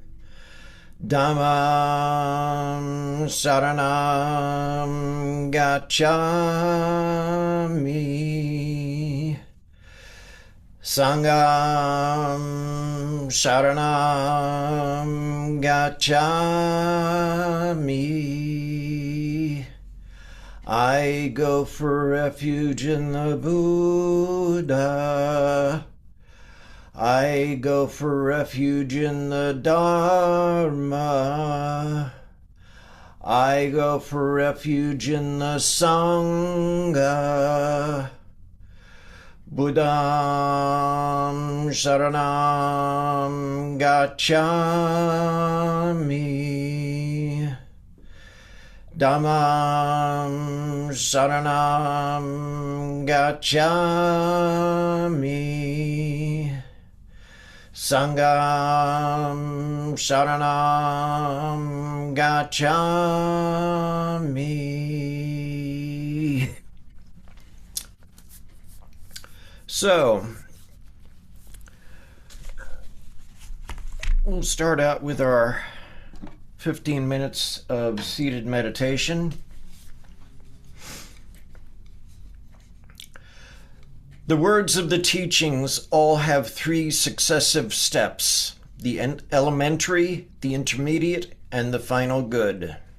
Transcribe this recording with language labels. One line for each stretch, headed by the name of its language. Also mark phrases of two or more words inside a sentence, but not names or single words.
Pali: Dhammam Saranam Gacchami. Sangham Saranam Gacchami.
English: I go for refuge in the Buddha. I go for refuge in the Dharma. I go for refuge in the Sangha.
Pali: Buddham Saranam Gacchami. Dhammam Saranam Gacchami. Sangham Saranam Gacchami.
English: So, we'll start out with our 15 minutes of seated meditation. The words of the teachings all have three successive steps: the elementary, the intermediate, and the final good.